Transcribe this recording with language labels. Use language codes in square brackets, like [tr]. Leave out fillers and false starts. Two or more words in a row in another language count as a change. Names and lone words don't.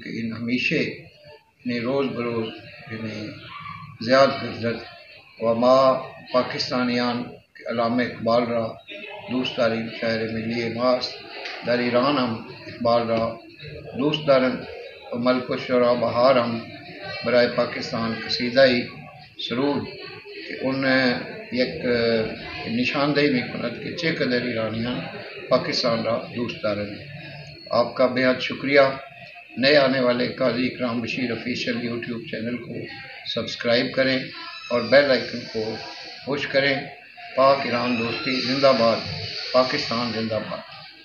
[fa] که این ہمیشہ یعنی روز بروز یعنی زیاد گردد و ما پاکستانیان که علامه اقبال را دوست داریم، شاعر ملی ماست، در ایران هم اقبال را دوست دارند و ملک الشعراء بهار هم برای پاکستان قصیده‌ای سرود که اون یک نشاندہی میکند کہ چقدر ایرانیان پاکستان را دوست دارند۔ [ur] آپ کا بہت شکریہ۔ نئے آنے والے قاضی اکرام بشیر [en] Official YouTube channel [ur] کو سبسکرائب کریں اور [en] bell icon [ur] کو پش کریں۔ پاک ایران دوستی زندہ باد، پاکستان زندہ باد۔